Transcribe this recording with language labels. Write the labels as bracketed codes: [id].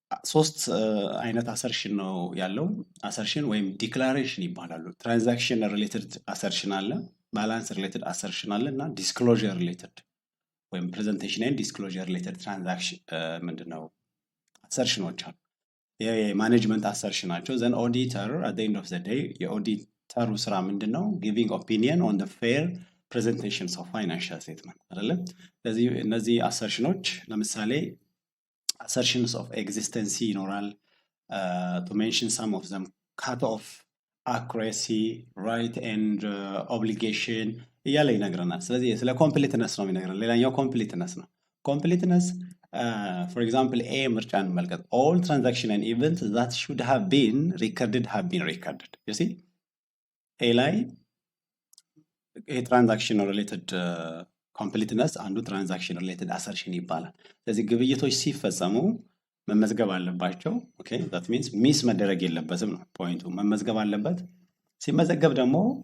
[am] ሶስት አይነት አሰርሽን ነው ያለው። አሰርሽን ወይም ዲክላሬሽን ይባላሉ። ትራንዛክሽን ሪሌትድ አሰርሽን አለ፣ ባላንስ ሪሌትድ አሰርሽን አለ እና ዲስክሎዥር ሪሌትድ ወይም ፕሬዘንቴሽን ኤንድ ዲስክሎዥር ሪሌትድ ትራንዛክሽን ምንድነው አሰርሽኖች አሉ። የማኔጅመንት አሰርሽን ናቸው። ዘን ኦዲተር [en] at the end of the day [am] የኦዲተሩ ስራ ምንድነው? [en] giving opinion on the fair presentations of financial statement [am] አይደለ? ስለዚህ እነዚህ አሰርሽኖች ለምሳሌ [en] assertions of existence [am] ይኖራል፣ [en] to mention some of them: cut-off, accuracy, right and obligation [am] እያለ ይነግረናል። ስለዚህ ስለ ኮምፕሊትነስ ነው የሚነግረን። ሌላኛው ኮምፕሊትነስ ነው። ኮምፕሊትነስ [en] for example [am] ኤ ምርጫ እንመልከት። [en] all transaction and events that should have been recorded have been recorded. you see [am] ኤ ላይ የትራንዛክሽን ሪሌትድ ኮምፕሊትነስ አንዱ ትራንዛክሽን ሪሌትድ አሰርሽን ይባላል። ስለዚህ ግብይቶች ሲፈጸሙ መመዝገብ አለባቸው። ኦኬ [en] that means [am] ሚስ መደረግ የለበትም ነው ፖይንቱ። መመዝገብ አለበት። ሲመዘገብ ደግሞ